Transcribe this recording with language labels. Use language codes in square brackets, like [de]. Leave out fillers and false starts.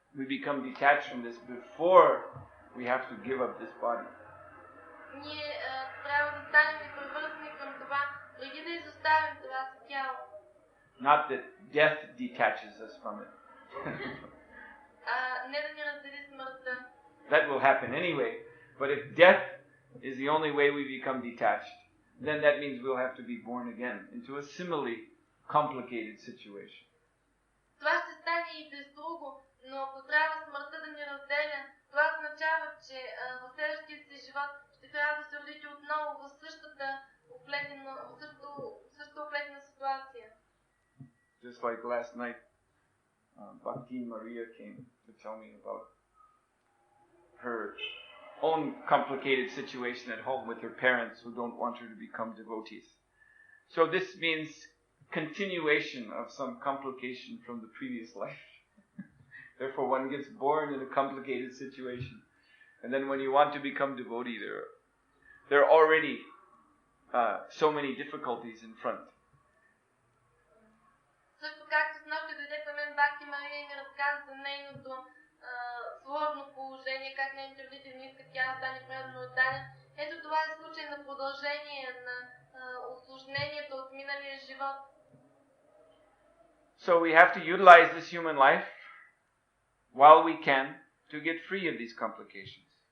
[en] We become detached from this before we have to give up this body. [bg] Ние трябва да станем и привързани към това, преди да изоставим това си тяло. [en] Not that death detaches us from it. [bg] Не да ни раздели смъртта. [en] That will happen anyway. But if death is the only way we become detached, then that means we'll have to be born again into a similarly complicated situation. [bg] Това ще стане и без друго, но ако трябва смъртта да ни разделя, това означава, че в следващия си живот ще трябва да се родите отново в същата оплетена ситуация. [en] Just like last night, Bhakti Maria came to tell me about her own complicated situation at home with her parents who don't want her to become devotees. So this means continuation of some complication from the previous life. Therefore, one gets born in a complicated situation. And then when you want to become devotee, there are already so many difficulties in front. [bg] Също както с нощи дойде при мен Бхакти Мария и ми разказа за нейното сложно положение, как нейните родители не искат тя да стане преданно отдадена. Ето това е случай на продължение на усложнението от миналия живот. [en] So we have to utilize this human life while we can to get free of these complications.